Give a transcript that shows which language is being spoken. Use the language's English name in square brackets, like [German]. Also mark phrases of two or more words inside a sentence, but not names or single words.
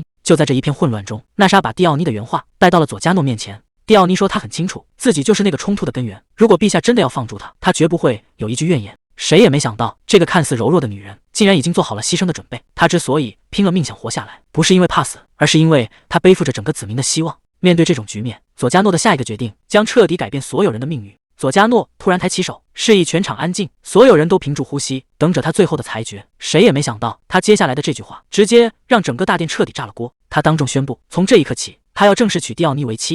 [Chinese] 就在這一片混亂中，娜莎把蒂奧尼的原話帶到了佐加諾面前。蒂奧尼說他很清楚，自己就是那個衝突的根源。如果陛下真的要放逐他，他絕不會有一句怨言。誰也沒想到，這個看似柔弱的女人竟然已經做好了犧牲的準備。她之所以拼了命想活下來，不是因為怕死，而是因為她背負着整個子民的希望。面對這種局面，佐加諾的下一個決定將徹底改變所有人的命運。佐加諾突然抬起手，示意全場安靜，所有人都屏住呼吸，等着他最後的裁決。誰也沒想到，他接下來的這句話直接讓整個大殿徹底炸了鍋。他當眾宣布，從這一刻起，他要正式娶蒂奧尼為妻。